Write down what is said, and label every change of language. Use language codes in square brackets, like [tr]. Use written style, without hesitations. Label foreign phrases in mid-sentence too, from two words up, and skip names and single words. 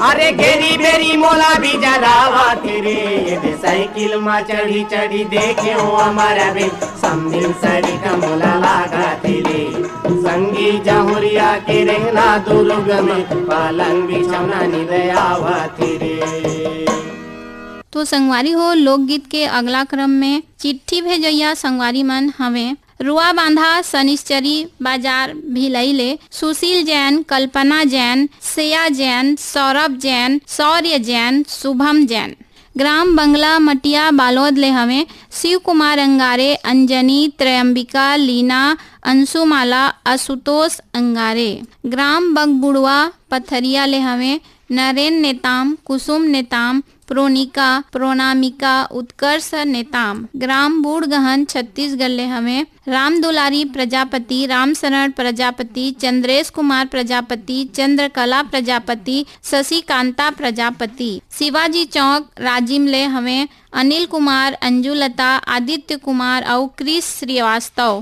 [hne] अरे घेरी बेरी मोला भी जरावा तेरे, ये साइकिल में चढ़ी चढ़ी देखे हो हमारा बे, समझिन सड़ी का मोला लागा तेरे, संगी जहुरिया के रहना दुर्ग में, पलंग बिछौना निदयावा तेरे। तो संगवारी हो लोकगीत के अगला क्रम में चिट्ठी भेजैया संगवारी मन हमें रुआ बांधा सनिश्चरी बाजार भिलैले सुशील जैन, कल्पना जैन, श्रेया जैन, सौरभ जैन, शौर्य जैन, शुभम जैन। ग्राम बंगला मटिया बालोद ले हमें शिव कुमार अंगारे, अंजनी, त्रयंबिका, लीना, अंशुमाला, आशुतोष अंगारे। ग्राम बगबुड़वा पथरिया ले हमें नरेन नेताम, कुसुम नेताम, प्रोनिका, प्रोनामिका, उत्कर्ष नेताम। ग्राम बूढ़गहन छत्तीसगढ़ ले हमें राम दुलारी प्रजापति, राम शरण प्रजापति, चंद्रेश कुमार प्रजापति, चंद्रकला प्रजापति, शशिकांता प्रजापति। शिवाजी चौक राजिम ले हमें अनिल कुमार, अंजुलता, आदित्य कुमार और क्रिस श्रीवास्तव।